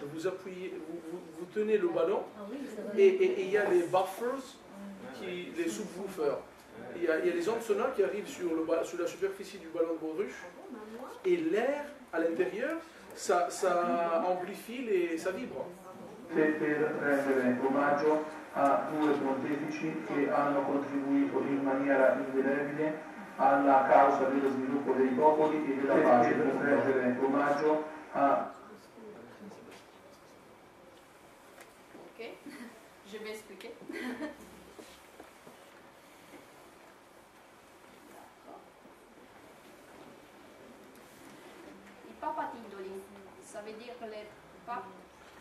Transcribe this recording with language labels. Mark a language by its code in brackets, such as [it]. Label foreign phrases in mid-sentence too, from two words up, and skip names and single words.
[fr] Vous appuyez, vous tenez le ballon et il y a les buffers, les subwoofers. Il y a les ondes sonores qui arrivent sur la superficie du ballon de baudruche et l'air à l'intérieur, ça amplifie et ça vibre. [it] Per rendere omaggio a due pontefici che hanno contribuito in maniera indelebile alla causa dello sviluppo dei popoli e della pace. Per rendere omaggio a... [fr] Ok, je vais expliquer. I papatindoli, ça veut dire les papes.